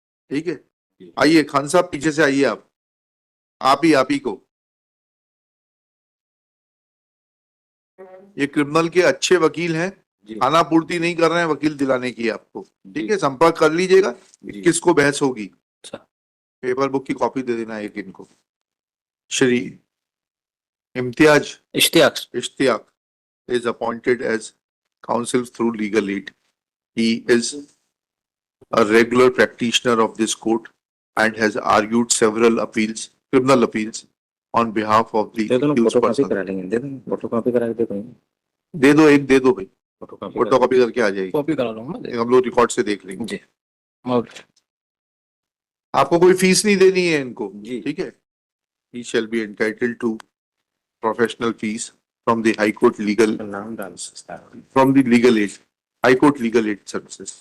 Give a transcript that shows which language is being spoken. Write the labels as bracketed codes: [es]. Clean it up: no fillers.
[hi] ठीक है, आइए खान साहब पीछे से आइए। आप ही को, ये क्रिमिनल के अच्छे वकील हैं, खाना पूर्ति नहीं कर रहे हैं वकील दिलाने की आपको। ठीक है, संपर्क कर लीजिएगा। किसको बहस होगी, पेपर बुक की कॉपी दे देना एक इनको। [en] Shri Ishtiyaq is appointed as counsel through legal aid. He is a regular practitioner of this court and has argued several appeals criminal appeals on behalf of the [hi] दे दो ना, [en] accused [hi] फोटो कॉपी [en] person. [hi] करा लेंगे, दे दो photo copy करा के दे देंगे, दे दो, एक दे दो भाई, फोटो कॉपी फोटो कॉपी करके आ जाएगी, कॉपी करा लूंगा एक हम लोग रिकॉर्ड से देख लेंगे. जी। ओके। आपको कोई फीस नहीं देनी है इनको, जी। ठीक है. [en] He shall be entitled to professional fees from the High Court legal, [hi] नाम डाल सकता है, [en] from the legal aid, High Court legal aid services.